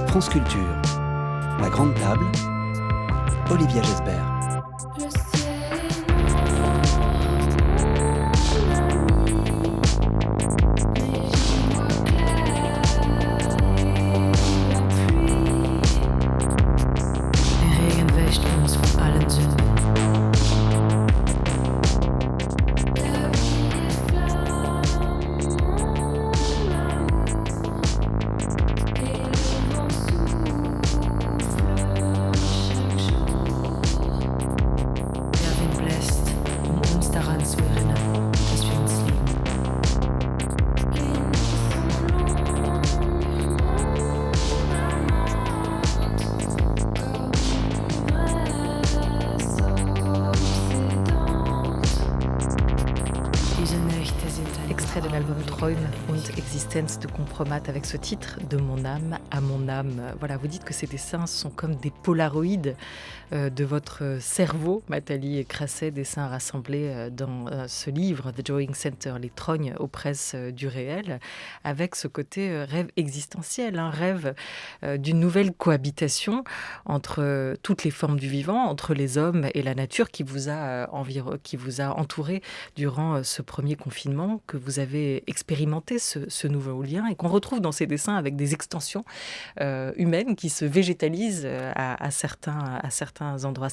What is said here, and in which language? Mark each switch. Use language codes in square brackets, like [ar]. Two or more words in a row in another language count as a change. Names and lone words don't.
[fr] France Culture, La Grande Table, Olivia Gesbert. Le ciel est noir, mon ami, mais j'y vois clair et la pluie. [de] Der Regen wäscht uns von allen Sünden. [fr] La vie est flamme, mon amour, et le vent souffle chaque jour. [de] Der Wind bläst, uns daran zu erinnern, dass wir uns lieben. [fr] Les nuits sont longues, mon amante, comme une ivresse obsédante. [de] Diese Nächte sind ein [fr] Extrait de l'album Träume und Existenz de Compromat avec ce titre « De mon âme à mon âme ». Voilà, vous dites que ces dessins sont comme des polaroïdes de votre cerveau, Nathalie Crasset, dessins rassemblés dans ce livre, The Drawing Center, les trognes aux presses du réel, avec ce côté rêve existentiel, un rêve d'une nouvelle cohabitation entre toutes les formes du vivant, entre les hommes et la nature qui vous a entouré durant ce premier confinement, que vous avez expérimenté ce nouveau lien et qu'on retrouve dans ces dessins avec des extensions humaines qui se végétalisent à certains endroits.